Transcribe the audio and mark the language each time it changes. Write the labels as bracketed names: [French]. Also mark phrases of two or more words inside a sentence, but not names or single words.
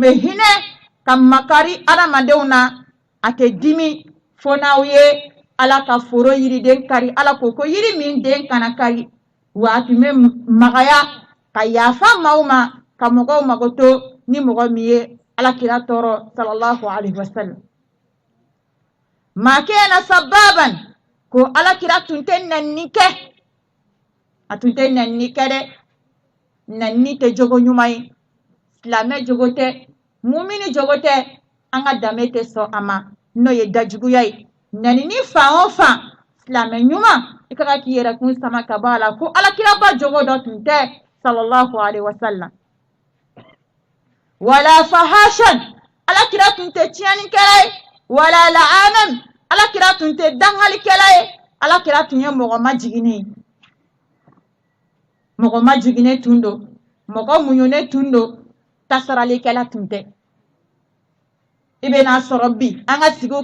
[Bambara] bɛ hinɛ ka makari adamadenw na a tɛ dimi fo n'aw ye ala ka foro yiriden kari ala ko yiri min den kana kari wa a tun bɛ magaya ka yafa maaw ma ka mɔgɔw mago to ni mɔgɔ min ye alakira tɔɔrɔ [Arabic] صلى الله عليه وسلم [Bambara] ma kana sababan ko alakira tun tɛ nanni kɛ a tun tɛ nanni kɛ dɛ nanni tɛ jogo ɲuman ye silamɛ jogo tɛ mumini jogo tɛ an ka danbe tɛ sɔn a ma n'o ye dajuguya ye nanni fan o fan silamɛ ɲuman i ka k'i yɛrɛ kun sama ka bɔ a la ko alakiraba jogo dɔ tun tɛ [Arabic] صلى الله عليه وسلم [Bambara] wala fahashan alakira tun tɛ tiɲɛnikɛla ye wala la'anan alakira tun tɛ dangalikɛla ye alakira tun ye mɔgɔ majiginen tun don mɔgɔ muɲunen tun don tasaralikɛla tun tɛ ibena sorobi anga sigo